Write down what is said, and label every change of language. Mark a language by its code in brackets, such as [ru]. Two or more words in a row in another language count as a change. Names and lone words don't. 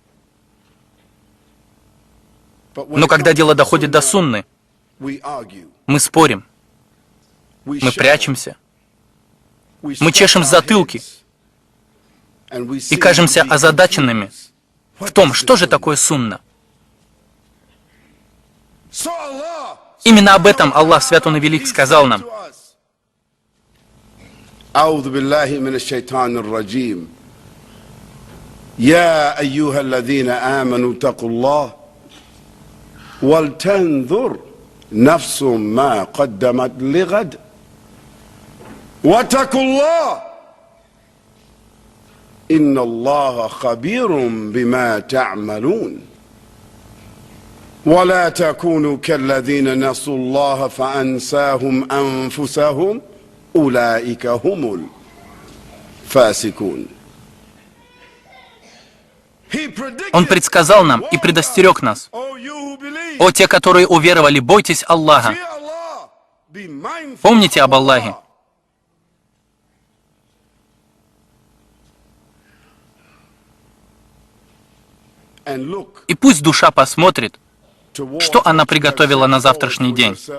[ru] Но когда дело доходит до сунны, мы спорим, мы прячемся, мы чешем затылки и кажемся озадаченными в том, что же такое сунна. Именно об этом Аллах Свят Он и Велик сказал нам. [ar] أعوذ بالله من الشيطان الرجيم يا أيها الذين آمنوا اتقوا الله ولتنظر نفس ما قدمت لغد واتقوا الله إن الله خبير بما تعملون ولا تكونوا كالذين نسوا الله فأنساهم أنفسهم أولئك هم الفاسقون. [ru] Он предсказал нам и предостерег нас. О те, которые уверовали, бойтесь Аллаха. Помните об Аллахе. И пусть душа посмотрит, что она приготовила на завтрашний день.